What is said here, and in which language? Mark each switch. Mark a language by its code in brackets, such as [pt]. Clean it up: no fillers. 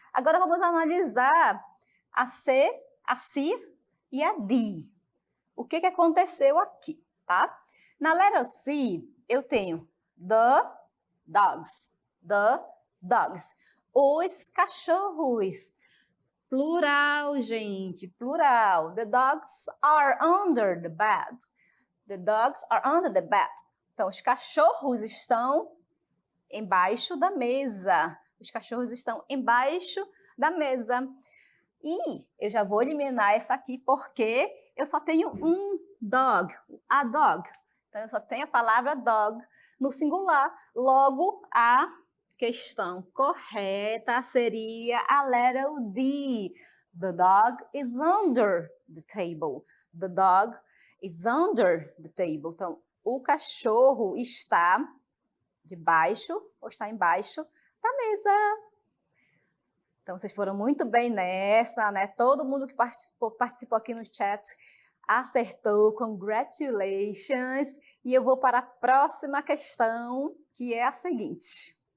[pt] Agora, vamos analisar a C, a C e a D. O que aconteceu aqui, tá? Na letra C, eu tenho the dogs, os cachorros. Plural, gente, plural. [en] The dogs are under the bed. The dogs are under the bed. [pt] Então, os cachorros estão embaixo da mesa. Os cachorros estão embaixo da mesa. E eu já vou eliminar essa aqui porque eu só tenho um dog, a dog. Então, eu só tenho a palavra dog no singular. Logo, a questão correta seria a letra D. [en] The dog is under the table. The dog is under the table. [pt] Então, o cachorro está debaixo ou está embaixo da mesa. Então, vocês foram muito bem nessa, né? Todo mundo que participou aqui no chat acertou. [en] Congratulations! [pt] E eu vou para a próxima questão, que é a seguinte.